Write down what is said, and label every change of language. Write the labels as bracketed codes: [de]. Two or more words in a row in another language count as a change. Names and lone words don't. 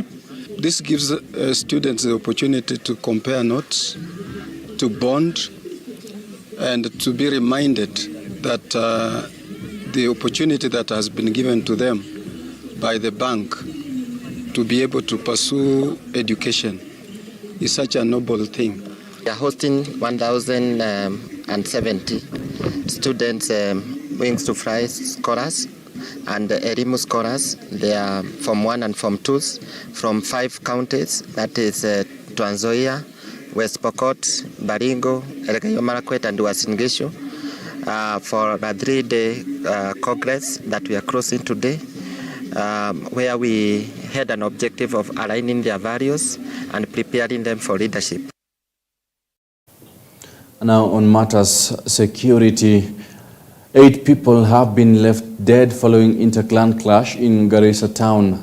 [en] This gives students the opportunity to compare notes, to bond, and to be reminded that the opportunity that has been given to them by the bank to be able to pursue education is such a noble thing. We are hosting 1,070 students, Wings to Fly scholars and Elimu scholars. They are Form 1 and Form 2s from 5 counties, that is Trans Nzoia, West Pokot, Baringo, Elgeyo Marakwet and Uasin Gishu, for a 3-day congress that we are closing today, where we had an objective of aligning their values and preparing them for leadership. Now on matters security, 8 people have been left dead following interclan clash in Garissa town.